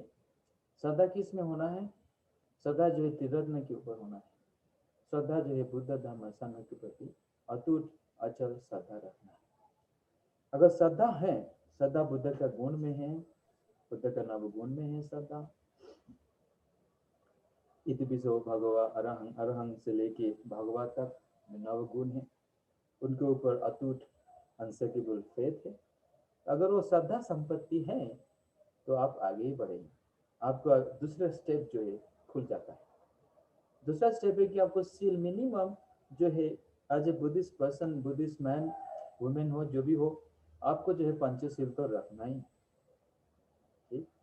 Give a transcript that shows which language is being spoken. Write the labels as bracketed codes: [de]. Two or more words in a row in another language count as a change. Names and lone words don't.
[hi] श्रद्धा किस में होना है? श्रद्धा जो है त्रिरत्न के ऊपर होना है। श्रद्धा जो है बुद्ध धर्म संघ के प्रति अटूट अचल श्रद्धा रखना है। अगर श्रद्धा है, श्रद्धा बुद्ध का गुण में है, बुद्ध का नवगुण में है श्रद्धा। [pi] इतिपिसो भगवा अरहं, [hi] अरहं से लेके भगवा तक नवगुण है, उनके ऊपर अटूट [en] unshakable faith [hi] है। अगर वो श्रद्धा संपत्ति है तो आप आगे ही बढ़ेंगे, आपका दूसरा स्टेप जो है खुल जाता है। दूसरा स्टेप है कि आपको सील मिनिमम जो है, [en] as a Buddhist person, Buddhist man women [hi] हो, जो भी हो, आपको जो है पंचशील तो रखना ही, ठीक।